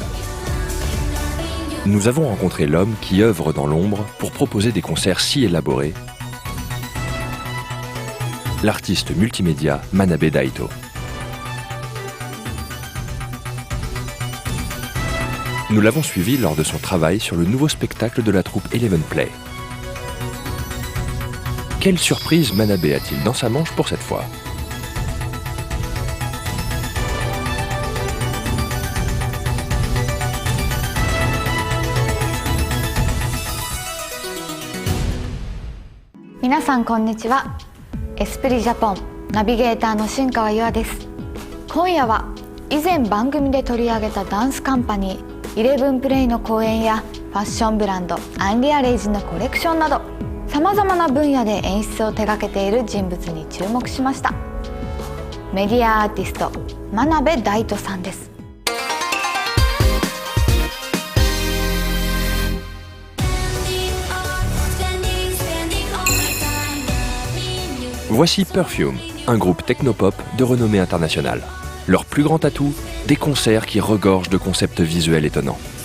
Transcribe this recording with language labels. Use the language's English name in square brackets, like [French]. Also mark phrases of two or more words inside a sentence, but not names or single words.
[French] Nous avons rencontré l'homme qui œuvre dans l'ombre pour proposer des concerts si élaborés, l'artiste multimédia Manabe Daito. Nous l'avons suivi lors de son travail sur le nouveau spectacle de la troupe Eleven Play. Quelle surprise Manabe a-t-il dans sa manche pour cette fois? [Japanese] 皆さんこんにちは. [French] Esprit Japon [Japanese] ナビゲーターの新川優愛です。今夜は以前番組で取り上げたダンスカンパニーイレブンプレイの公演やファッションブランドアンリアレイジのコレクションなどさまざまな分野で演出を手掛けている人物に注目しました。メディアアーティスト真鍋大斗さんです。 [French] Voici Perfume, un groupe technopop de renommée internationale. Leur plus grand atout, des concerts qui regorgent de concepts visuels étonnants.